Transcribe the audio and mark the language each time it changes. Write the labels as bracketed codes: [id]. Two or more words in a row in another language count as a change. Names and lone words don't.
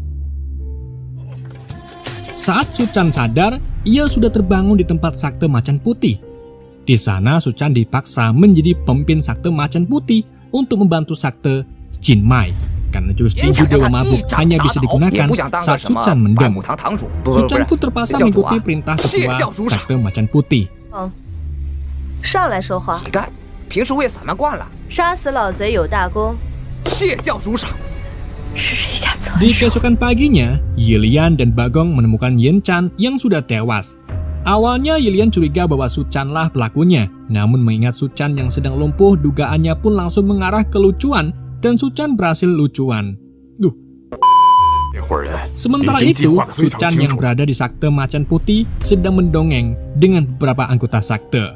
[id] Saat Suchan sadar, ia sudah terbangun di tempat sakte Macan Putih. Di sana, Suchan dipaksa menjadi pemimpin sakte Macan Putih untuk membantu sakte Jinmai. Karena jurus tinju Dewa Mabuk hanya bisa digunakan saat Suchan mendem. Suchan pun terpaksa mengikuti perintah ketua sakte Macan Putih. [zh] 上来说话。乞丐，平时为散漫惯了。杀死老贼有大功。谢教主赏。是谁下此 [id] Di keesokan paginya, Yilian dan Bagong menemukan Yen Chan yang sudah tewas. Awalnya Yilian curiga bahwa Suchan lah pelakunya, namun mengingat Suchan yang sedang lumpuh, dugaannya pun langsung mengarah ke Lu Chuan dan Suchan berhasil Lu Chuan. Sementara itu, Suchan yang berada di sakte Macan Putih sedang mendongeng dengan beberapa anggota sakte.